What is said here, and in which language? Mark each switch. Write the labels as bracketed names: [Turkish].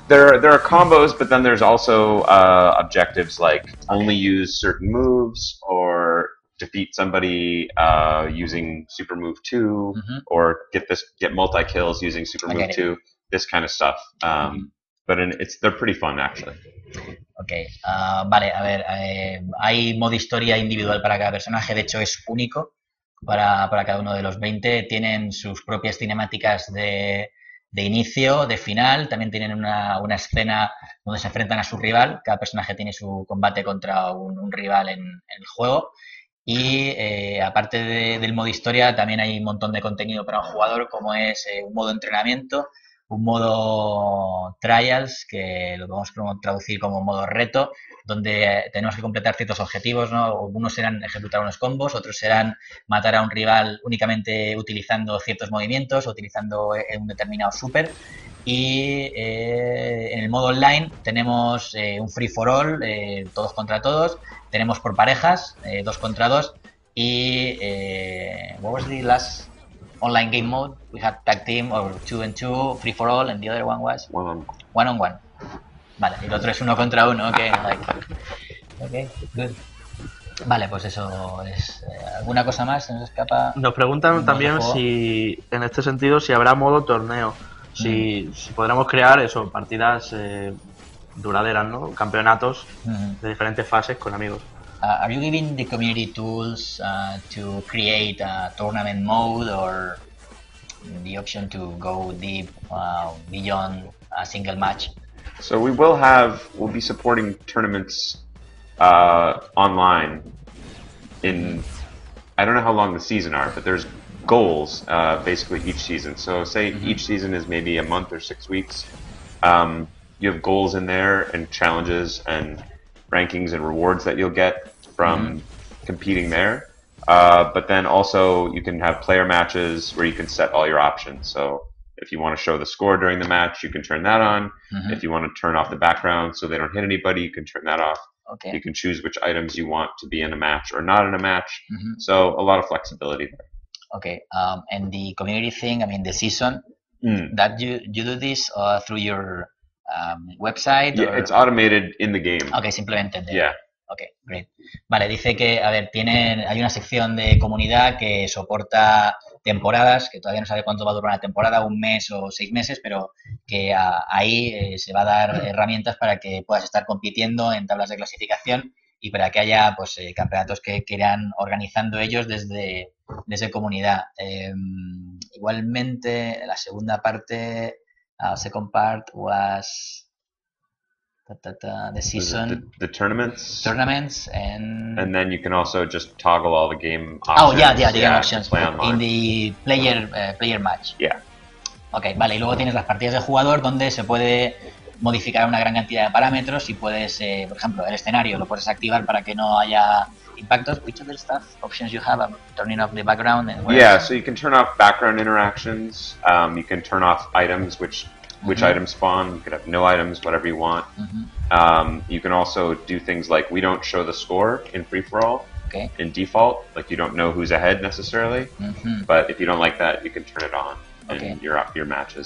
[English] There are combos, but then there's also objectives like only use certain moves or defeat somebody using super move 2, or get multi kills using super move 2. This kind of stuff. But they're pretty fun actually. Okay. [Spanish] Vale, a ver, hay modo historia individual para cada personaje, de hecho es único para cada uno de los 20. Tienen sus propias cinemáticas de inicio, de final, también tienen una escena donde se enfrentan a su rival, cada personaje tiene su combate contra un rival en el juego. Y aparte del modo historia, también hay un montón de contenido para un jugador, como es un modo entrenamiento, un modo trials, que lo podemos traducir como modo reto, donde tenemos que completar ciertos objetivos, ¿no? Unos serán ejecutar unos combos, otros serán matar a un rival únicamente utilizando ciertos movimientos, o utilizando un determinado super. Y en el modo online tenemos un free for all, todos contra todos. Tenemos por parejas, 2 contra 2. [English] Y what was the last online game mode? We had tag team or 2-2, free for all, and the other one was 1-on-1. [Spanish] Vale, y el otro es 1 contra 1. [English] Okay, good. [Spanish] Vale, pues eso es. ¿Alguna cosa más? ¿Se nos escapa? Nos preguntan también si, en este sentido, si habrá modo torneo. Si podremos crear eso, partidas duraderas, ¿no? Campeonatos de diferentes fases con amigos. [English] Are you giving the community tools to create a tournament mode, or the option to go deep beyond a single match? So we'll be supporting tournaments online in, I don't know how long the season are, but there's goals basically each season. So say each season is maybe a month or 6 weeks. You have goals in there and challenges and rankings and rewards that you'll get from competing there. But then also you can have player matches where you can set all your options. So if you want to show the score during the match, you can turn that on. If you want to turn off the background so they don't hit anybody, you can turn that off. Okay. You can choose which items you want to be in a match or not in a match. So a lot of flexibility there. Okay. And the community thing, I mean, the season, that you do this through your website? Yeah, it's automated in the game. [Spanish] Okay, simplemente. [English] Yeah. Okay, great. [Spanish] Vale, dice que, a ver, hay una sección de comunidad que soporta temporadas, que todavía no sabe cuánto va a durar una temporada, 1 mes o 6 meses, pero que ahí se va a dar herramientas para que puedas estar compitiendo en tablas de clasificación y para que haya pues campeonatos que irán organizando ellos desde comunidad. Igualmente, la segunda parte, [English] second part was the season, the tournaments, and then you can also just toggle all the game options. Oh, yeah, the game options play online. in the player match. Yeah. [Spanish] Okay, vale, y luego tienes las partidas de jugador donde se puede modificar una gran cantidad de parámetros y puedes, por ejemplo, el escenario lo puedes activar para que no haya impactos. [English] Which other stuff options you have? Turning off the background and yeah, so you can turn off background interactions. You can turn off items, which items spawn. You can have no items, whatever you want. You can also do things like we don't show the score in free-for-all in default. Like you don't know who's ahead necessarily. But if you don't like that, you can turn it on in your matches.